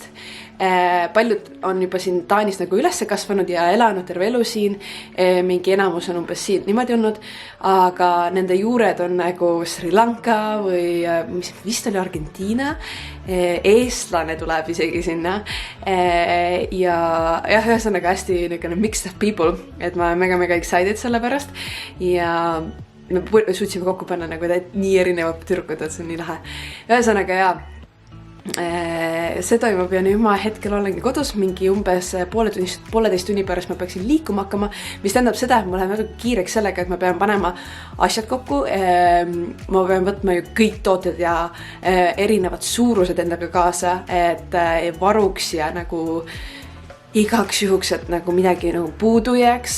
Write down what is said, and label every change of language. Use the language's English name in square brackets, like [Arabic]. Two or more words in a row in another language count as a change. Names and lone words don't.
[Estonian] Paljud on juba siin Taanis nagu üles kasvanud ja elanud terve elu siin, mingi enamus on umbes siin niimoodi olnud, aga nende juured on nagu Sri Lanka või mis vist oli Argentiina, eestlane tuleb isegi sinna ja ühesõnaga hästi [English] mixed of people, [Estonian] et ma olen [English] mega excited [Estonian] selle pärast ja me suutsime kokku panna nagu nii erinevad tüdrukud, et see on nii lahe. Ühesõnaga see toimub ja nüüd ma hetkel olengi kodus mingi umbes 1,5 tunni pärast ma peaksin liikuma hakkama, mis tähendab seda, et ma lähen väga kiireks sellega, et ma pean panema asjad kokku, ma pean võtma ju kõik tooted ja erinevad suurused endaga kaasa, et varuks ja nagu igaks juhuks, et nagu midagi nagu puudu jääks.